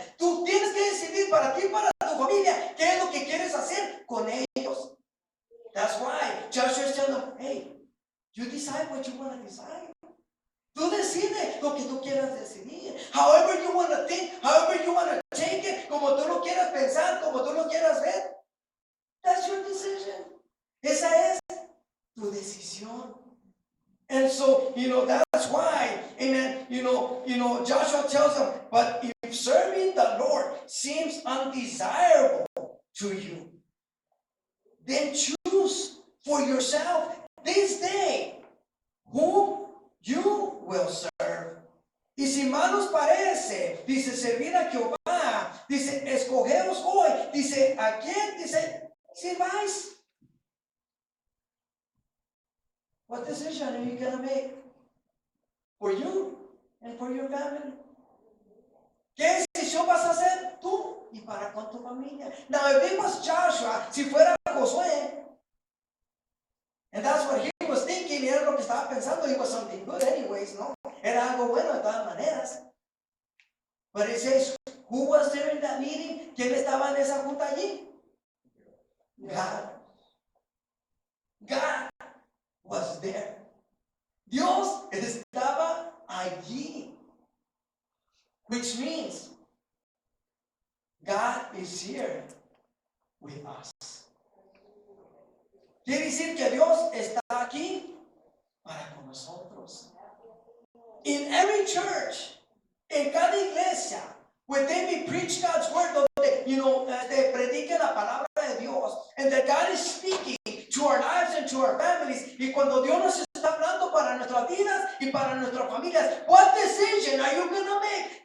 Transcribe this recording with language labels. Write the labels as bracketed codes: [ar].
[es] Tú tienes que decidir para ti y para tu familia qué es lo que quieres hacer con ellos. [en] That's why Joshua is telling them, hey, you decide what you want to decide. [es] Tú decides lo que tú quieras decidir. [en] However you want to think, however you want to take it, [es] como tú lo quieras pensar, como tú lo quieras ver. [en] That's your decision. [es] Esa es tu decisión. [en] And so, that's why, amen, Joshua tells them, but if serving the Lord seems undesirable to you, then choose for yourself this day whom you will serve. [es] Y si mal os parece, dice, servir a Jehová, dice, escogeos hoy, dice, ¿a quién? Dice, sirváis. [en] What decision are you going to make? For you and for your family. [es] ¿Qué decisión vas a hacer tú y para con tu familia? [en] Now, if it was Joshua, [es] si fuera Josué, [en] and that's what he was thinking, [es] y era lo que estaba pensando, [en] it was something good anyways, ¿no? [es] Era algo bueno de todas maneras. [en] But it says, who was there in that meeting? [es] ¿Quién estaba en esa junta allí? [en] God. God was there. [es] Dios estaba allí. [en] Which means God is here with us. [es] Quiere decir que Dios está aquí para con nosotros. [en] In every church, [es] en cada iglesia, [en] where they may preach God's word, donde, they [es] prediquen la palabra de Dios, [en] and that God is speaking to our lives and to our families, [es] y cuando Dios nos está hablando para nuestras vidas y para nuestras familias, [en] what decision are you going to make?